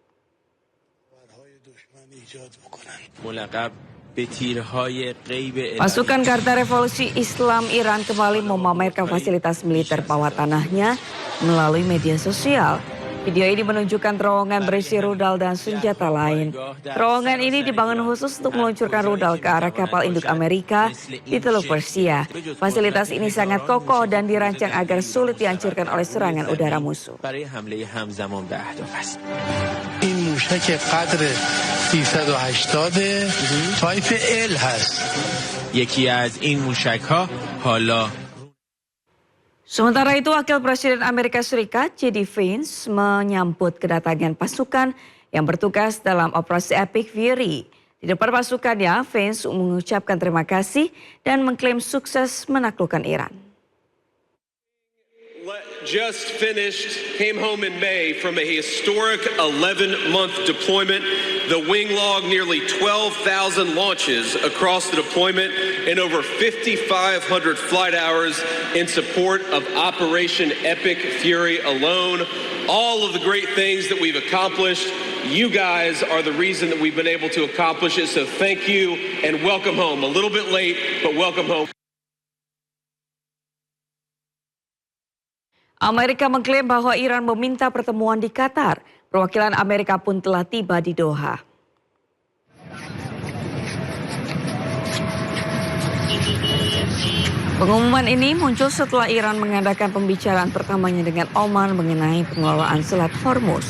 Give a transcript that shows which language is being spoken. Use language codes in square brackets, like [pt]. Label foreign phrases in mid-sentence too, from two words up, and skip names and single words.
[id] Pasukan Garda Revolusi Islam Iran kembali memamerkan fasilitas militer bawah tanahnya melalui media sosial. Video ini menunjukkan terowongan berisi rudal dan senjata lain. Terowongan ini dibangun khusus untuk meluncurkan rudal ke arah kapal induk Amerika di Teluk Persia. Fasilitas ini sangat kokoh dan dirancang agar sulit dihancurkan oleh serangan udara musuh. [fa] این موشک قدر 380 تایپ L هست. یکی از این موشک‌ها حالا [id] Sementara itu, Wakil Presiden Amerika Serikat J.D. Vance menyambut kedatangan pasukan yang bertugas dalam operasi Epic Fury. Di depan pasukannya, Vance mengucapkan terima kasih dan mengklaim sukses menaklukkan Iran. [en] Just finished, came home in May from a historic 11-month deployment. The wing logged nearly 12,000 launches across the deployment and over 5,500 flight hours in support of Operation Epic Fury alone. All of the great things that we've accomplished, you guys are the reason that we've been able to accomplish it. So thank you and welcome home. A little bit late, but welcome home. [id] Amerika mengklaim bahwa Iran meminta pertemuan di Qatar. Perwakilan Amerika pun telah tiba di Doha. Pengumuman ini muncul setelah Iran mengadakan pembicaraan pertamanya dengan Oman mengenai pengelolaan Selat Hormuz.